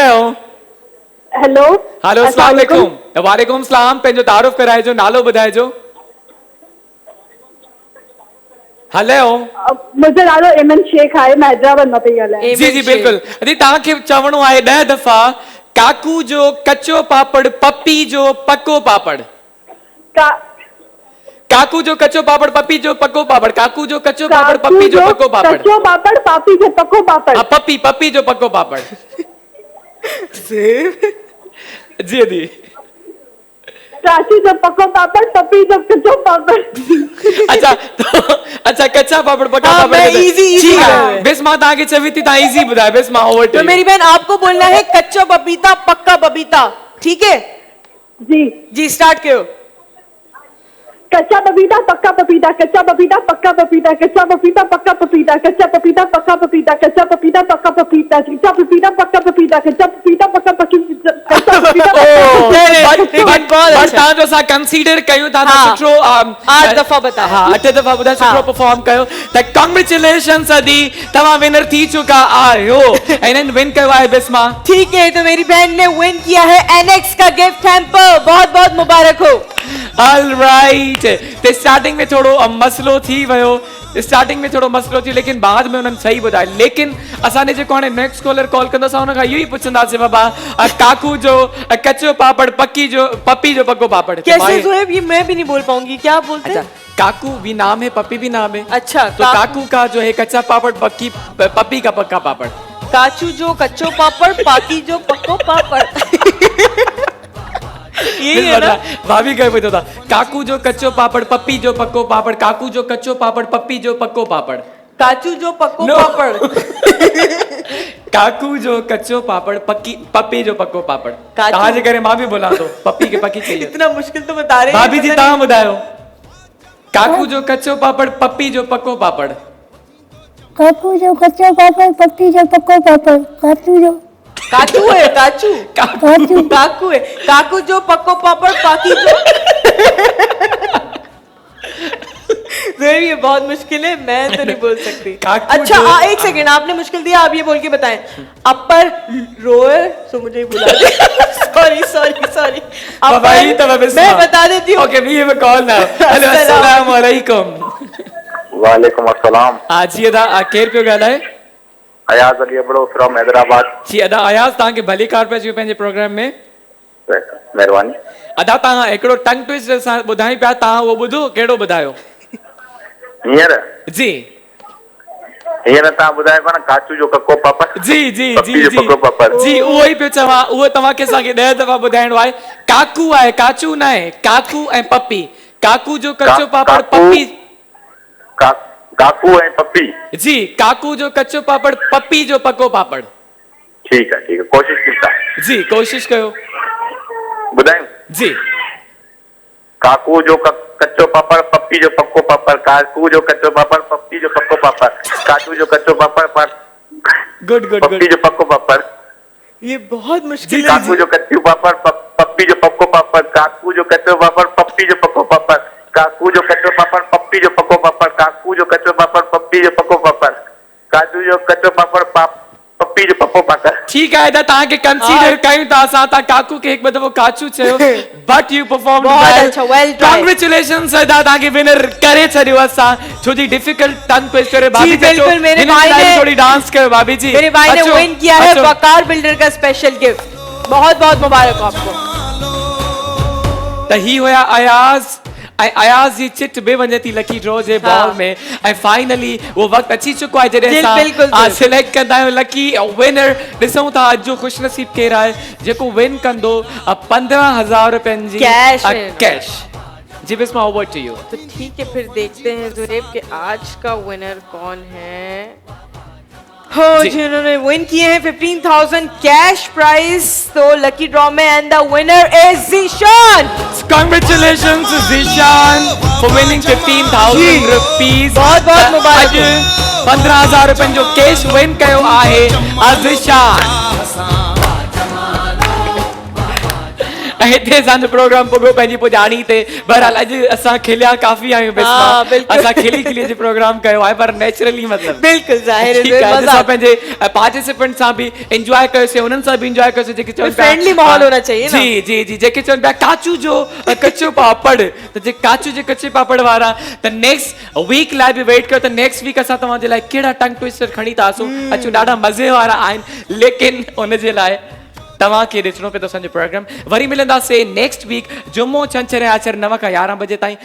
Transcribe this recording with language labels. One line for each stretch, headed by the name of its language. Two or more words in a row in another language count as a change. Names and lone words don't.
Sindhi: हेलो हेलो
Arabic: السلام علیکم. وعلیکم سلام.
Sindhi: पंहिंजो तारुफ़ कराइजो, नालो ॿुधाइजो। हेलो मुंहिंजो नालो इमन शेख आहे, मां हैदराबाद मां पई ॻाल्हायां। जी जी बिल्कुलु। अरे तव्हांखे चवणो आहे 10 दफ़ा काकू जो कच्चो पापड़ पपी जो पक्को पापड़। काकू जो कच्चो पापड़ पपी जो पक्को पापड़। काकू जो कच्चो पापड़ पपी जो पक्को पापड़। कच्चो पापड़ पापी जो पक्को पापड़। हाँ पपी पपी जो पक्को पापड़। जी दी। काशी जो पक्को पापड़ पपी जो कच्चो पापड़।
Urdu: اچھا تو اچھا کچا پاپڑ پکا ہاں, پاپڑ. میں easy ٹھیک ہے
Sindhi: ॿुधायो। बेस मां तव्हांखे चवी थी तव्हां इजी ॿुधायो। बेस मां ओवर
Urdu: تو میری بہن آپ کو بولنا ہے کچا پپیتا پکا پپیتا، ٹھیک ہے? جی جی اسٹارٹ کرو. کچا پپیتا پکا پپیتا، کچا پپیتا پکا پپیتا، کچا پپیتا پکا پپیتا، کچا پپیتا پکا پپیتا، کچا پپیتا پکا پپیتا، کچا پپیتا پکا پپیتا، کچا پپیتا پکا پپیتا، کچا پپیتا
Sindhi: बट तव्हांजो असां कंसीडर कयूं था त हाँ। सुठो
Urdu: 8 دفعہ بتایا.
Sindhi: हाँ 8 दफ़ा ॿुधाए सुठो परफॉर्म कयो त कांग्रेचुलेशंस अदी तव्हां विनर थी चुका आहियो। ऐं इन्हनि विन कयो आहे बिस्मा।
Urdu: ٹھیک ہے، تو میری بہن نے ون کیا ہے اینیکس کا
English: gift hamper.
Urdu: بہت بہت مبارک ہو.
Sindhi: ऑलराइट ते स्टार्टिंग में थोड़ो मसलो थी वियो स्टार्टिंग में थोड़ो मसलो थी लेकिन बाद में उन्हनि सही ॿुधायो लेकिन असांजे जेको हाणे
English: next caller call
Sindhi: कंदो असां हुनखां इहो ई पुछंदासीं बाबा काकू जो कचो पापड़ पप्पी जो पक्को पापड़
Urdu: کیسے زوئیب، یہ میں بھی نہیں بول پاؤں گی، کیا آپ بولتے ہیں? کاکو بھی نام ہے پپی بھی نام ہے. اچھا, تو کاکو کا جو ہے کچا پاپڑ پپی کا پکا پاپڑ.
Sindhi: काचू जो कच्चो पापड़ पाकी जो पक्को पापड़ ये है ना भाभी कहे पूछो था काकू जो कच्चो पापड़ पप्पी जो पक्को पापड़ काकू जो कच्चो पापड़ पप्पी जो पक्को पापड़ काचू जो पक्को पापड़ काकू जो कच्चो पापड़ पप्पी जो पक्को पापड़ काचू-
Urdu: کہاں جے کرے ماں بھی بولا تو پپی کے پکی چاہیے اتنا مشکل تو بتا رہے ہیں
Sindhi: भाभी जी तव्हां ॿुधायो काकू जो कच्चो पापड़ पप्पी जो पक्को पापड़ काकू जो कच्चो पापड़ पप्पी जो पक्को पापड़ काचू जो
Urdu: کاچو ہے کاچو کاچو
Sindhi: काकू है काकू जो पक्को पापड़ पाकी जो
Urdu: زوئیب یہ بہت مشکل ہے، میں تو نہیں بول سکتی. کاکو اچھا جو-- ایک سیکنڈ، آپ نے مشکل دیا، آپ یہ بول کے بتائیں۔ اپر روئر سو مجھے ہی بلا دے سوری بھائی تو میں بتا دیتی ہوں.
English: OK we have a call now hello
Arabic: السلام علیکم وعلیکم السلام.
Sindhi: जी अदा केर पियो ॻाल्हाए अयाज अली अबड़ो फ्रॉम हैदराबाद। जी अदा अयाज़ तव्हांखे भली कार पिया अची पंहिंजे प्रोग्राम में महिरबानी। अदा तव्हां हिकिड़ो
English: tongue twist
Sindhi: असां ॿुधाई पिया तव्हां उहो ॿुधो कहिड़ो ॿुधायो हींअर जी तव्हां ॿुधायो पिया न काचू जो कको पापड़ जी जी पप्पी जी जो जी पको पापड़। जी उहो ई पियो चवां उहो तव्हांखे असांखे 10 दफ़ा ॿुधाइणो आहे काकू आहे काचू न आहे काकू ऐं पप्पी काकू जो कच्चो पापड़ पप्पी काकू ऐं पप्पी। जी काकू जो कच्चो पापड़ पप्पी जो पको पापड़
Urdu: ٹھیک ہے کوشش کیتا
Sindhi: जी कोशिश कयो ॿुधायूं। जी काकू जो कच्चो पापड़ पप्पी जो पक्को पापड़ काकू जो कच्चो पापड़ पप्पी जो पक्को पापड़ काकू जो कच्चो पापड़ गुड गुड पप्पी गुड जो पक्को पापड़
Urdu: یہ بہت مشکل ہے.
Sindhi: काकू जो कच्चू पापड़ पप्पी जो पक्को पापड़ काकू जो कच्चो पापड़ पप्पी जो पक्को पापड़ काकू जो कच्चो पापड़ पप्पी जो पक्को पापड़ काकू जो कच्चो पापड़ पप्पी जो पक्को पापड़ काजू जो कच्चो पापड़ पप्पी जो पक्को पापड़। ठीक है अदा तव्हांखे कंसीडर कयूं था असां तव्हां काकू खे हिकु दफ़ो काचू चयो
English: but you perform
Urdu: بہت اچھا,
English: well tried।
Sindhi: कांग्रेचुलेशंस अदा तव्हांखे विनर करे छॾियो असां छो जी
English: difficult tongue twist
Sindhi: करे भाभी
Urdu: جی، بالکل، میرے بھائی نے--
Sindhi: थोड़ी डांस कयो भाभी जी
Urdu: میرے بھائی نے
Sindhi: अचो,
Urdu: ون کیا ہے
Sindhi: अचो।
Urdu: وقار بلڈر کا
English: special gift,
Urdu: بہت بہت مبارک ہو آپ کو.
Sindhi: त ही हुया अयाज़ जी चिट बि वञे थी
English: lucky draw
Sindhi: जे बॉल में ऐं फाइनली उहो वक़्तु अची चुको आहे जॾहिं बिल्कुल, असां बिल्कुल। सिलेक्ट कंदा आहियूं
English: lucky winner
Sindhi: ॾिसूं था अॼु जो ख़ुशनसीब केरु आहे जेको विन कंदो 15,000 रुपयनि जी कैश कैश जी बिस्मा
English: over to you.
Urdu: تو ٹھیک ہے پھر دیکھتے ہیں زریب کے آج کا ونر کون ہے. ہو جی. جنہوں نے ون کیے ہیں 15,000
English: cash prize
Urdu: تو
English: lucky draw
Urdu: میں
English: and the winner is
Urdu: ज़ीशान।
English: Congratulations Zishan for winning 15,000 rupees।
Urdu: بہت بہت مبارک ہو.
Sindhi: 15,000 रुपयनि जो कैश विन कयो आहे ज़िशान। हिते असांजो प्रोग्राम पुॻो पंहिंजी पुॼाणी ते बहरहाल अॼु असां खिलिया काफ़ी आहियूं
Urdu: ہاں، بالکل.
Sindhi: असां खिली खिली अॼु प्रोग्राम कयो आहे पर नेचुरली मतिलबु
Urdu: بالکل ظاہر ہے,
Sindhi: ठीकु आहे अॼु मज़ा असां पंहिंजे पार्टिसिपेंट सां बि एंजॉय कयोसीं उन्हनि सां बि एंजॉय कयोसीं जेके चवनि पिया
Urdu: فرینڈلی ماحول ہونا چاہیے نا.
Sindhi: जी जी जी जेके चवनि पिया काचू जो कच्चो पापड़ त जे काचू जे कच्चे पापड़ वारा त
English: next week
Sindhi: लाइ बि वेट कयो त
English: next week
Sindhi: असां तव्हांजे लाइ कहिड़ा
English: tongue twister
Sindhi: खणी था अचूं ॾाढा मज़े वारा आहिनि लेकिन उनजे लाइ तव्हांखे ॾिसणो पए थो असांजो प्रोग्राम। वरी मिलंदासीं
English: next week
Sindhi: जुमो छंछर ऐं आचर 9 खां 11 बजे ताईं।